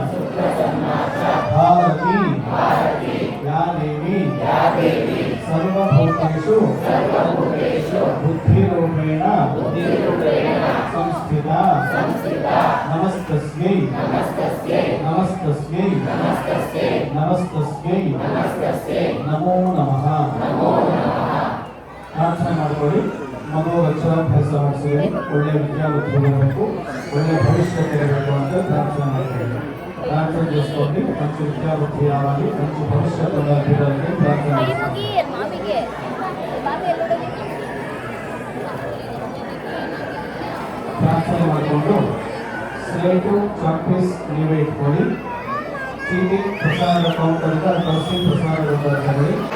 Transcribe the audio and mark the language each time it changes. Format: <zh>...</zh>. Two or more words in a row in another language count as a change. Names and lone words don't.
<sa>ಭಾರತಿ ಯಾ ದೇವಿ ಸರ್ವಭೂತೇಷು ಬುದ್ಧಿರೂಪೇಣ ಸಂಸ್ಥಿತಾ ನಮಸ್ತಸ್ಯೈ ನಮೋ ನಮಃ.</sa> <kn>ಪ್ರಾರ್ಥನೆ ಮಾಡಿಕೊಳ್ಳಿ. ಮಗು ಅಕ್ಷರಾಭ್ಯಾಸ ಮಾಡಿಸಿದ್ರೆ ಒಳ್ಳೆಯ ವಿದ್ಯಾವಂತರು ಬರಬೇಕು. ಒಳ್ಳೆ ಭವಿಷ್ಯತೆ ಇರಬೇಕು ಅಂತ ಪ್ರಾರ್ಥನೆ ಮಾಡ್ತೀನಿ.</kn> <te>ಪ್ರಾರ್ಥನೆ చేసుకోಂడి, మంచి విద్యాబుద్ధి రావాలి, మంచి భవిష్యత్తు అభివృద్ధికి ప్రార్థన</te> <kn>ಹೋಗಿ ಮಾಮಿಗೆ ಮಾಮಿ ಎಲ್ಲೋಡೋದು ಪ್ರಾರ್ಥನೆ ಮಾಡಿಕೊಂಡು ಸ್ಲೇಟು ಚಾಕ್ಪೀಸ್ ನೀವೇ ಇಟ್ಕೊಳ್ಳಿ. ಚೀಟಿ ಪ್ರಸಾದ ಕೌಂಟರಿಂದ ಕಳಿಸಿ ಪ್ರಸಾದ ತಗೊಳ್ಳಿ.</kn>